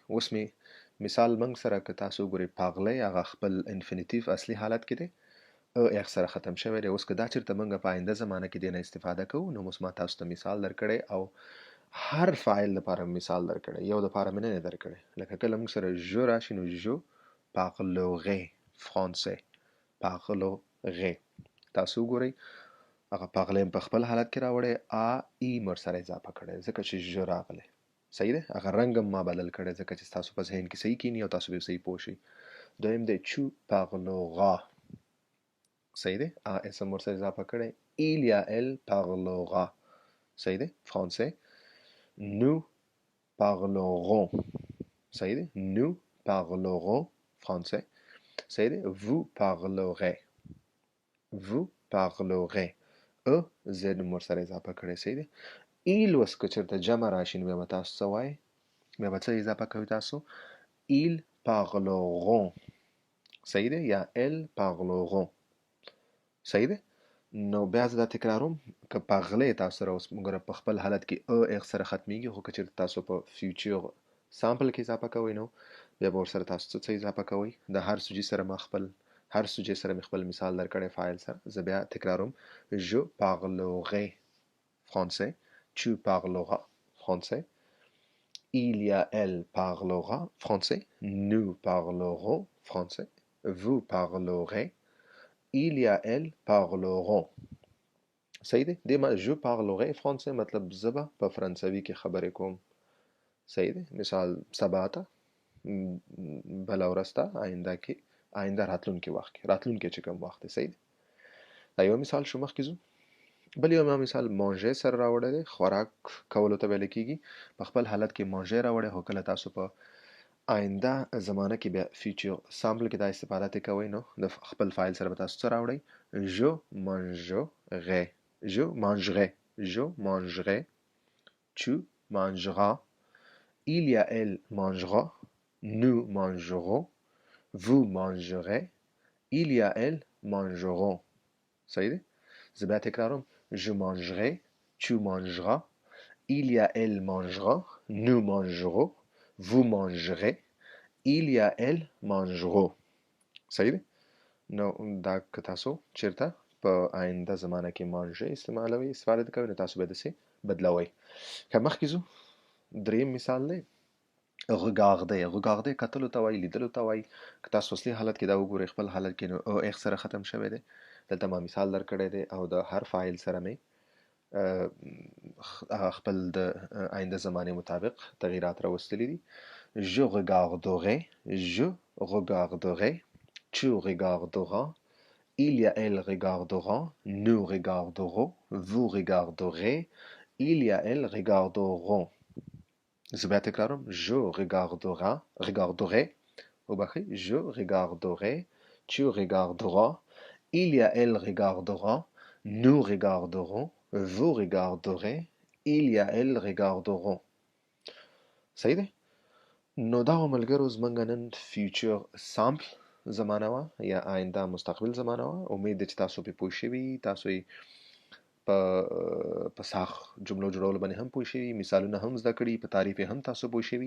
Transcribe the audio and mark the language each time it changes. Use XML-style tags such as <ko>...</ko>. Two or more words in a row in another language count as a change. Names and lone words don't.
<ps>اوس مې مثال موږ سره که تاسو وګورئ پاغلی هغه خپل انفینیټیو اصلي حالت کې دی، اخ سره ختم شوی دی. اوس که دا چېرته موږ په آینده زمانه کې دې نه استفاده کوو نو اوس ما تاسو ته مثال درکړی او هر فاعل لپاره مثال درکړی، یو دپاره مې نه درکړی. لکه کله موږ سره ژو راشي نو ژو</ps> <fr>parlerai français parlerai</fr> <ps>تاسو وګورئ هغه پاغلی په خپل حالت کې راوړی ا ای مر سره اضافه کړی ځکه چې ژو راغلی. صحیح دی. هغه رنګ هم ما بدل کړی ځکه چې تاسو په ذهن کې صحیح کینی او تاسو به صحیح پوه شئ. دویم دی چو parlera. صحیح دی. ا اس ام ورسره اضافه کړی il یا</ps> <fr>elle parlera.</fr> <ps>صحیح دی.</ps> <fr>français nous parlerons.</fr> <ps>صحیح دی.</ps> <fr>nous parlerons français.</fr> <ps>صحیح دی.</ps> <fr>vous parlerez. vous parlerez.</fr> <ps>زد مور سره اضافه کړی. صحیح دی. ایل اوس که چېرته جمع راشي نو بیا به تاسو څه وایئ؟ بیا به څه اضافه کوئ تاسو؟ ایل parleront. صحیح دی. یا ال parleront. صحیح دی. نو بیا زه دا تکراروم که پاغلی تاسو سره اوس موږ په خپل حالت کې اغ سره ختمیږي، خو که چېرته تاسو په</ps> <en>future simple</en> <ps>کې اضافه کوئ نو بیا به ورسره تاسو څه اضافه کوئ. د هر سوجي سره ما هر سوجي سره مې خپل مثال درکړی فاعل سره. زه بیا تکراروم</ps> <fr>je parlerai français tu parleras français il یا elle parlera français nous parlerons français vous parlerez il یا elle parleront.</fr> <ps>صحیح دی. دې ما</ps> <fr>je parlerai français</fr> <ps>مطلب زه به په فرانسوي کې خبرې کوم. صحیح دی. مثال سبا ته، بله ورځ ته، آینده راتلونکي وخت کې، راتلونکي چې کوم وخت دی. صحیح دی. دا یو مثال شو. مخکې ځو. بل یو ما مثال مانژې سره راوړی دی، خوراک کولو ته ویل کېږي. په خپل حالت کې مانژې راوړی، خو کله تاسو په آینده زمانه کې بیا</ps> <en>future simple</en> <ps>کې دا استفاده ترې کوئ نو د خپل فاعل سره به تاسو څه راوړئ؟</ps> <fr>je mangerai. je mangerai. je mangerai. tu mangeras. il یا elle mangera. nous mangerons. vous mangerez. il یا elle mangeront.</fr> <ps>صحیح دی. زه بیا تکراروم</ps> <fr>je mangerai. tu mangeras. il یا elle mangera. nous mangerons. vous mangerez. il یا elle mangeront.</fr> <ps>صحیح دی. نو دا که تاسو چېرته په آینده زمانه کې مانژې استفاده کوئ نو تاسو به داسې بدلوئ. که مخکې ځو. دریم مثال دی regarder. regarder کتلو ته وایي، لیدلو ته وایي. که تاسو اصلي حالت کې دا وګورئ خپل حالت کې نو اغ سره ختم شوی دی. دلته ما مثال درکړی دی او د هر فاعل سره مې خپل د آینده زمانې مطابق تغییرات راوستلي دي.</ps> <fr>je regarderai. je regarderai. tu regarderas. il یا elle regardera. nous regarderons. vous regarderez. il یا elle regarderont.</fr> <ps>زه بیا تکراروم</ps> <fr>je regarderai. وبخښئ je regarderai. tu regarderas. il یا elle regardera. nous regarderons. vous regarderez. il یا elle regarderont.</fr> <ps>صحیح دی. نو دا ملګرو زموږ نن</ps> <en>future simple</en> <ps>زمانه وه یا آینده مستقبل زمانه وه. امید دی چې تاسو پرې پوه شوي، تاسو یې په ساخ جملو جوړولو باندې هم پوه شوي، مثالونه هم زده کړي، په تعریف هم تاسو پوه شوي.</ps>